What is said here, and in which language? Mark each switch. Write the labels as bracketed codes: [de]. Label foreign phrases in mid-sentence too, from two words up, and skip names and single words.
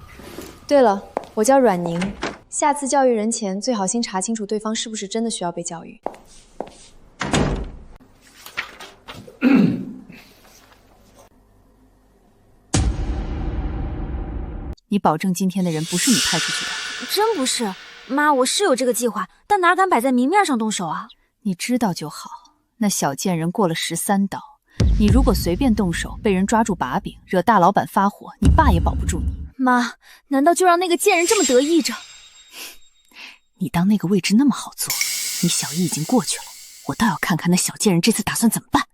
[zh] 對了，我叫阮寧，下次教育人前最好先查清楚對方是不是真的需要被教育。你保證今天的人不是你派出去的？真不是，媽，我是有這個計劃，但哪敢擺在明面上動手啊？你知道就好。那小賤人過了13刀，你如果隨便動手，被人抓住把柄，惹大老闆發火，你爸也保不住你。媽，難道就讓那個賤人這麼得意着？你當那個位置那麼好做？你小姨已經過去了，我倒要看看那小賤人這次打算怎麼辦。